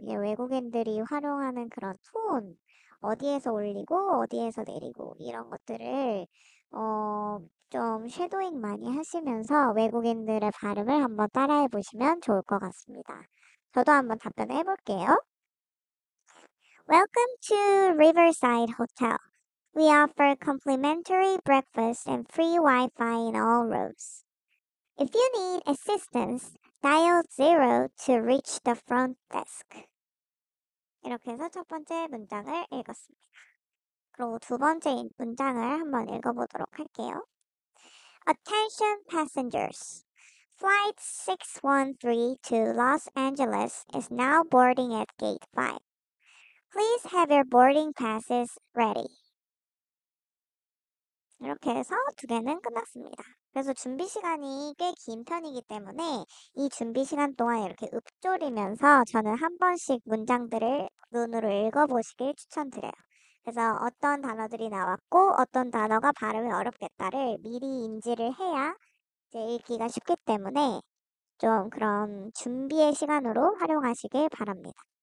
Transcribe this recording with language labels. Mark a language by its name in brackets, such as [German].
[Korean] 이게 외국인들이 활용하는 그런 톤, 어디에서 올리고 어디에서 내리고 이런 것들을 좀 쉐도잉 많이 하시면서 외국인들의 발음을 한번 따라해 보시면 좋을 것 같습니다. 저도 한번 답변해 볼게요. [English] Welcome to Riverside Hotel. We offer complimentary breakfast and free Wi-Fi in all rooms. If you need assistance, dial 0 to reach the front desk. [Korean] 이렇게 해서 첫 번째 문장을 읽었습니다. 그리고 두 번째 문장을 한번 읽어보도록 할게요. [English] Attention passengers. Flight 613 to Los Angeles is now boarding at Gate 5. Please have your boarding passes ready. [Korean] 이렇게 해서 두 개는 끝났습니다. 그래서 준비 시간이 꽤 긴 편이기 때문에 이 준비 시간 동안 이렇게 읊조리면서 저는 한 번씩 문장들을 눈으로 읽어보시길 추천드려요. 그래서 어떤 단어들이 나왔고 어떤 단어가 발음이 어렵겠다를 미리 인지를 해야 이제 읽기가 쉽기 때문에 좀 그런 준비의 시간으로 활용하시길 바랍니다.